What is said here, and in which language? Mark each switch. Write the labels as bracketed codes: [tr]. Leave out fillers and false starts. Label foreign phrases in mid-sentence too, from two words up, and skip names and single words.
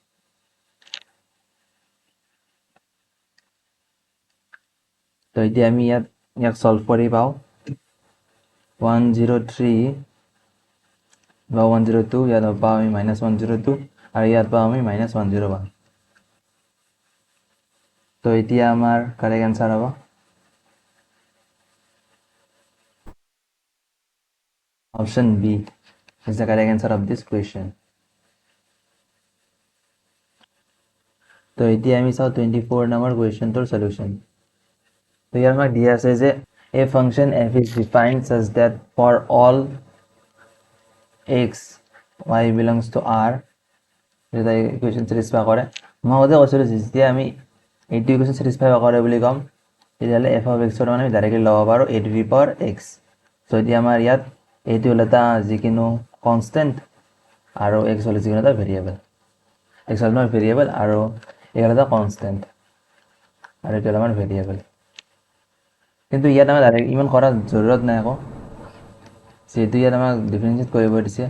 [as] তো এতিয়া আমি ইয়াক সলভ কৰি পাও 103 বা 102 ইয়াত পাও আমি -102 আৰু ইয়াত পাও আমি -101 তো এতিয়া আমাৰ [en] correct answer [as] হ'ব [en] option B is the correct answer of this question [as] তো এতিয়া আমি চাও 24 নম্বৰ কোৱেশ্চনটোৰ সলিউশন তো ইয়াৰ আমাক দিয়া আছে যে [en] a function f is defined such that for all x y belongs to r [as] এটা [en] equation satisfy [as] কৰে মই ওদে কৈছিলো যেতিয়া আমি এইটো [en] equation satisfy [as] কৰে বুলি কম তেতিয়ালে [en] f of x [as] ৰ মানে ডাইৰেক্টলি লব পাৰো [en] a to the power x [as] তো এতিয়া আমাৰ ইয়াত এইটো হ'ল এটা যিকোনো কনষ্টেণ্ট আৰু এক্স হ'ল যিকোনো এটা ভেৰিয়েবল, এক্স হ'ল আমাৰ ভেৰিয়েবল আৰু এই হ'ল এটা কনষ্টেণ্ট আৰু এইটো হ'ল আমাৰ ভেৰিয়েবল। কিন্তু ইয়াত আমাৰ ডাইৰেক্ট ইমান কৰাৰ জৰুৰত নাই আকৌ, যিহেতু ইয়াত আমাক ডিফাৰেঞ্চিয়েট কৰিব দিছে।